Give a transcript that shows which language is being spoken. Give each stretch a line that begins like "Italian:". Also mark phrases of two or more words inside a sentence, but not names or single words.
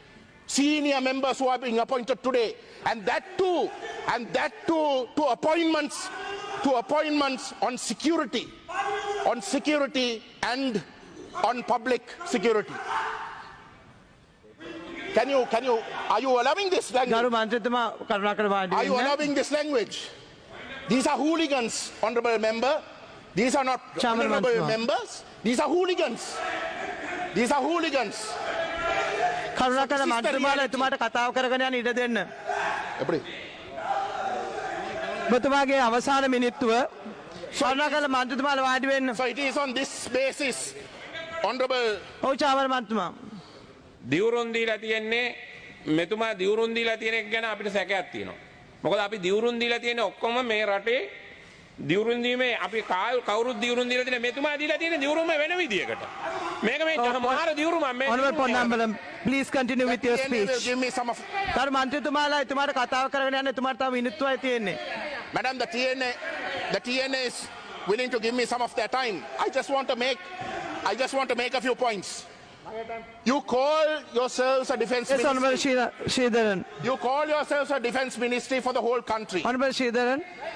English: And that too to appointments on security and on public security. Are you allowing this language?
Sinhala: ගරු මන්ත්‍රීතුමා කරුණාකර වාඩි
English: Are you
Sinhala: වෙන්න.
English: allowing this language? These are hooligans, honorable member. These are not Chairman honorable Mansma. members. These are hooligans.
Sinhala: කරුණාකර මන්ත්‍රීතුමාලා එතුමාට කතාව කරගෙන යන්න ඉඩ දෙන්න. ඔබතුමාගේ අවසාන මිනිත්තුව කරුණාකර මන්ත්‍රීතුමාලා වාඩි වෙන්න.
English: So it is on this basis, honorable.
Sinhala: ඔව් චාමර මන්ත්‍රීතුමා. දිවුරුන් දීලා තියෙන්නේ මෙතුමා දිවුරුන් දීලා තියෙන එක ගැන අපිට සැකයක් තියෙනවා. මොකද අපි දිවුරුන් දීලා තියෙන ඔක්කොම මේ රටේ දිවුරුන් දීමේ අපි කවුරුත් දිවුරුන් දීලා තියෙන මෙතුමා දීලා තියෙන දිවුරුම වෙන විදියකට. මේක මේ මහාර දිවුරුම මේ
English: Honorable Ponnambalam, please continue with your The TNA will speech. give me some of.
Sinhala: ගරු මන්ත්‍රීතුමාලා එතුමාට කතාව කරගෙන යන්න එතුමාට තව මිනිත්තුවයි තියෙන්නේ.
English: Madam, the TNA is willing to give me some of their time. I just want to make a few points. You call yourselves a defense Yes, Honorable ministry. Sridharan. You call yourselves a defense ministry for the whole country. Honorable Sridharan.